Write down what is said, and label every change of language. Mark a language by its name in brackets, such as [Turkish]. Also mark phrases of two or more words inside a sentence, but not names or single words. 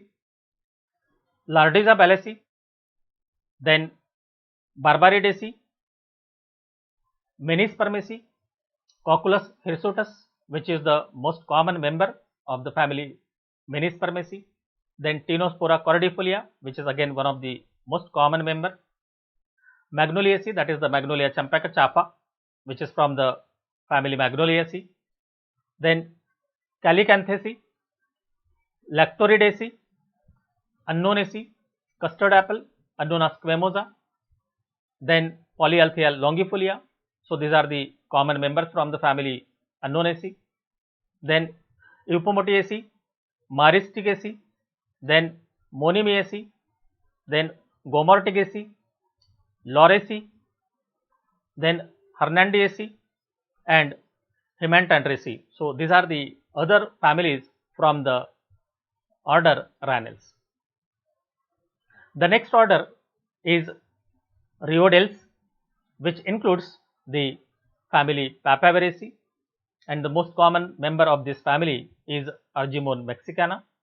[English] Lardizabalaceae, then Barbaridaceae, Menispermaceae, Cocculus hirsutus, which is the most common member of the family Menispermaceae. Then Ctenospora cordifolia, which is again one of the most common member. Magnoliaceae, that is the Magnolia champaca chapa, which is from the family Magnoliaceae. Then Calicanthaceae, Lactoridaceae, Annonaceae, custard apple, Annona squamosa. Then Polyalthea longifolia. So, these are the common members from the family Annonaceae. Then Eupomotiaceae, Maristicaceae, then Monimiaceae, then Gomorticaceae, Lauraceae, then Hernandiaceae, and Hymantandraceae. So, these are the other families from the order Ranels. The next order is Rheodeles, which includes the family Papaveraceae, and the most common member of this family is Argemone mexicana.